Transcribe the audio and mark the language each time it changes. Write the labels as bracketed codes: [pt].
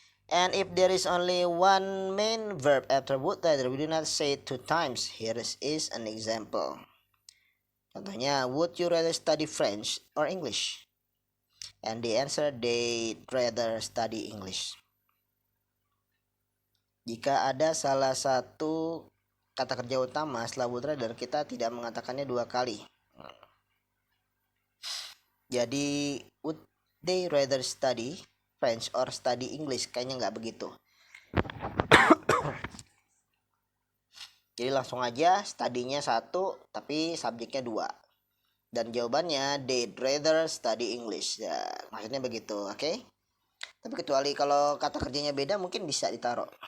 [en] And if there is only one main verb after would rather, we do not say it 2 times. Here is an example. Contohnya, would you rather study French or English? And the answer, they'd rather study English. [id] Jika ada salah satu kata kerja utama setelah would rather, kita tidak mengatakannya 2 kali. [en] Jadi, would they rather study French or study English? Kayaknya nggak begitu. [id] Jadi langsung aja studinya 1 tapi subjeknya 2. Dan jawabannya they'd rather study English. Ya, maksudnya begitu, Tapi kecuali kalau kata kerjanya beda mungkin bisa ditaruh.